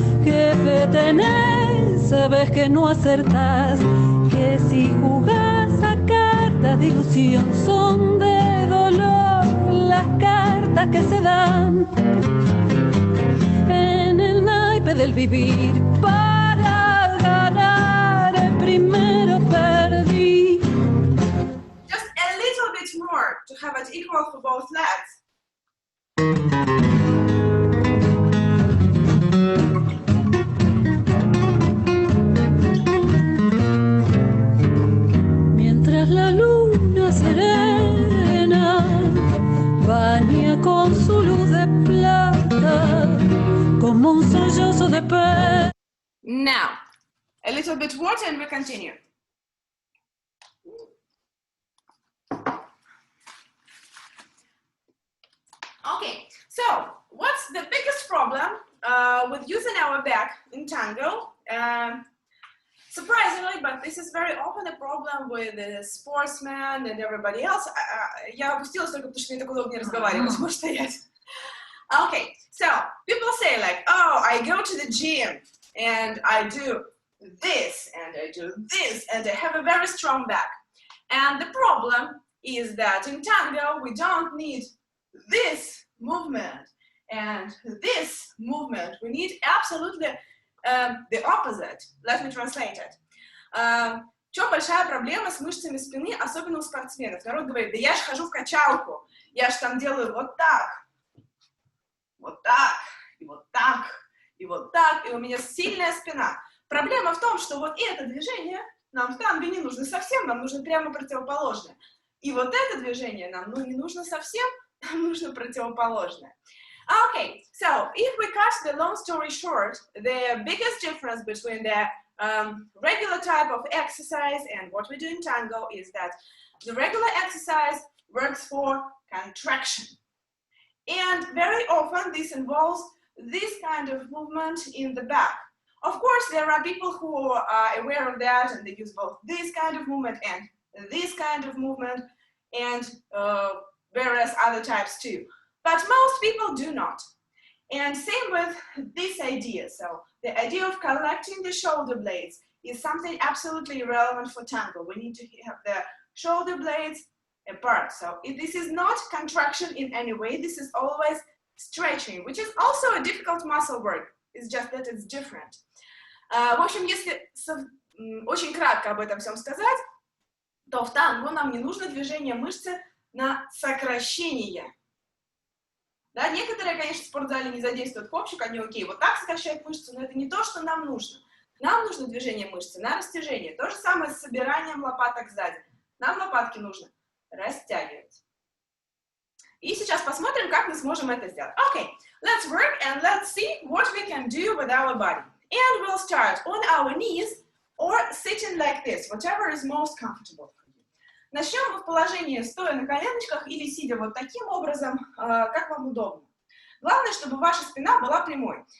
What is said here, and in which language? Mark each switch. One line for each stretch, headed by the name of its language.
Spanish: ¿Qué fe tenés? Sabes que no acertás, que si jugás a cartas de ilusión son de dolor las cartas que se dan en el naipe del vivir. Para ganar el primero perdí.
English: Just a little bit more to have it equal for both legs.
Spanish: Mientras la luna serena baña con su luz de plata como un sollozo de pez.
English: Now, a little bit water and we continue. Okay, so what's the biggest problem with using our back in tango? Surprisingly, but this is very often a problem with the sportsmen and everybody else.
Russian: Я опустилась только потому, что мне так удобнее разговаривать, может стоять.
English: Okay, so people say like, oh, I go to the gym and I do this and I do this and I have a very strong back. And the problem is that in tango we don't need this movement and this movement. We need absolutely the opposite. Let me translate it.
Russian: В чем большая проблема с мышцами спины, особенно у спортсменов? Народ говорит, да я же хожу в качалку, я же там делаю вот так, и вот так, и вот так, и у меня сильная спина. Проблема в том, что вот это движение нам в танго не нужно совсем, нам нужно прямо противоположное. И вот это движение нам не нужно совсем, нам нужно противоположное.
English: Okay, so if we cut the long story short, the biggest difference between the regular type of exercise and what we do in tango is that the regular exercise works for contraction. And very often this involves this kind of movement in the back. Of course, there are people who are aware of that and they use both this kind of movement and this kind of movement and various other types too. But most people do not. And same with this idea. So the idea of collecting the shoulder blades is something absolutely irrelevant for tango. We need to have the shoulder blades apart. So this is not contraction in any way. This is always stretching, which is also a difficult muscle work. It's just that it's different.
Russian: В общем, если очень кратко об этом всем сказать, то в танго нам не нужно движение мышцы на сокращение. Да, некоторые, конечно, в спортзале не задействуют копчик, они окей, вот так сокращают мышцу, но это не то, что нам нужно. Нам нужно движение мышцы на растяжение. То же самое с собиранием лопаток сзади. Нам лопатки нужно растягивать. И сейчас посмотрим, как мы сможем это сделать.
English: Okay, let's work and let's see what we can do with our body. And we'll start on our knees or sitting like this, whatever is most comfortable.
Russian: Начнем мы в положении стоя на коленочках или сидя вот таким образом, как вам удобно. Главное, чтобы ваша спина была прямой.